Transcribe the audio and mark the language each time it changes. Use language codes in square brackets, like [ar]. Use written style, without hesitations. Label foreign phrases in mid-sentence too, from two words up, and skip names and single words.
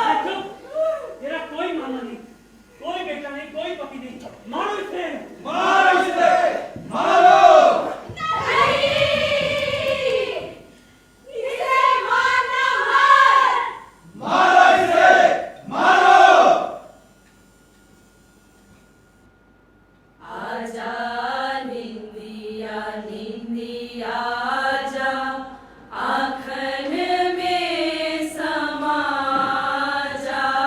[hi] अरे चुप, तेरा कोई मामा नहीं, कोई बेटा नहीं, कोई पति नहीं। मारो इसे। मारो इसे, मारो। नहीं, इसे मारना मत। मारो इसे, मारो। आजा निंदिया निंदिया आजा, आँखन में समा जा।